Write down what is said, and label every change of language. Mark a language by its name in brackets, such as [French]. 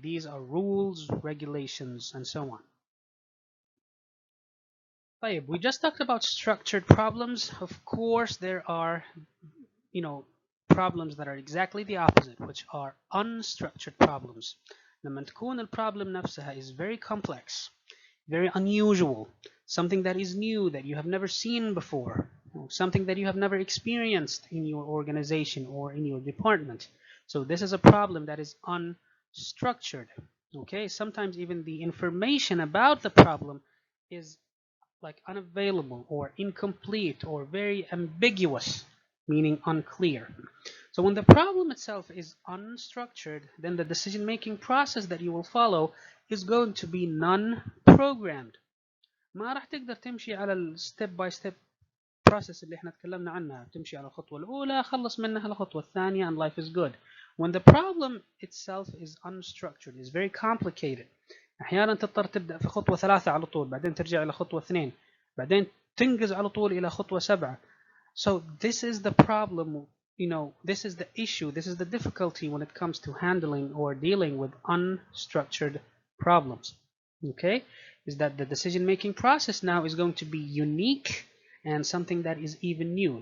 [English] These are rules, regulations, and so on. طيب, we just talked about structured problems. Of course, there are problems that are exactly the opposite, which are unstructured problems. [Arabic] لما تكون البروبلم نفسها [English] is very complex, very unusual, something that is new that you have never seen before, something that you have never experienced in your organization or in your department. So this is a problem that is unstructured. Okay, sometimes even the information about the problem is like unavailable or incomplete or very ambiguous, meaning unclear. So when the problem itself is unstructured, then the decision-making process that you will follow is going to be non-programmed. [Arabic] ما راح تقدر تمشي على الستيب باي ستيب process اللي احنا تكلمنا عنها، تمشي على الخطوة الأولى خلص منها الخطوة الثانية [English] and life is good. When the problem itself is unstructured, is very complicated. [Arabic] أحيانا تضطر تبدأ في خطوة 3 على طول، بعدين ترجع إلى خطوة 2، بعدين تنقز على طول إلى خطوة 7. [English] So this is the problem, this is the issue, this is the difficulty when it comes to handling or dealing with unstructured problems. Okay, is that the decision-making process now is going to be unique and something that is even new.